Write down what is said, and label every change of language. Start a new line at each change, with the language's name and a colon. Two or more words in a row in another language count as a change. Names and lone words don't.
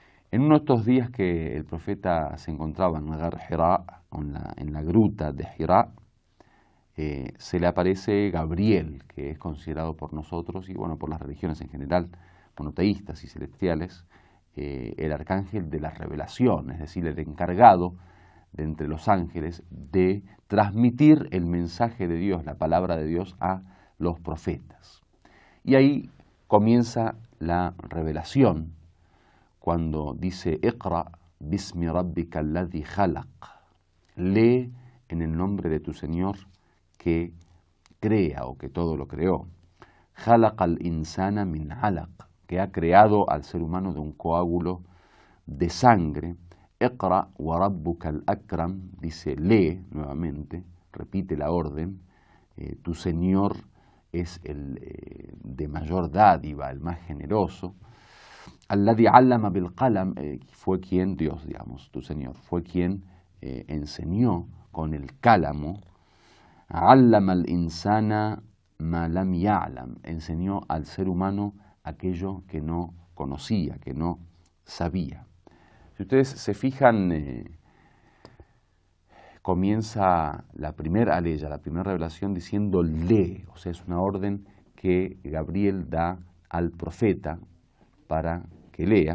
Spanish: En uno de estos días que el profeta se encontraba en Gar Hira, en la gruta de Hira, se le aparece Gabriel, que es considerado por nosotros y bueno, por las religiones en general, monoteístas y celestiales, el arcángel de la revelación, es decir, el encargado de entre los ángeles de transmitir el mensaje de Dios, la palabra de Dios a los profetas. Y ahí comienza la revelación cuando dice
Arabic: اقرأ باسم ربك الذي خلق,
Spanish: lee en el nombre de tu Señor que crea o que todo lo creó.
Arabic: خلق الإنسان من علق,
Spanish: que ha creado al ser humano de un coágulo de sangre.
Arabic: اقرأ وربك الأكرم,
Spanish: dice lee nuevamente, repite la orden, tu Señor es el de mayor dádiva, el más generoso.
Arabic: الذي علم بالقلم,
Spanish: fue quien, Dios, digamos, tu Señor, fue quien enseñó con el cálamo.
Arabic: علم الإنسان ما لم يعلم,
Spanish: enseñó al ser humano aquello que no conocía, que no sabía. Si ustedes se fijan, comienza la primera aleya, la primera revelación diciendo lee, o sea, es una orden que Gabriel da al profeta para que lea.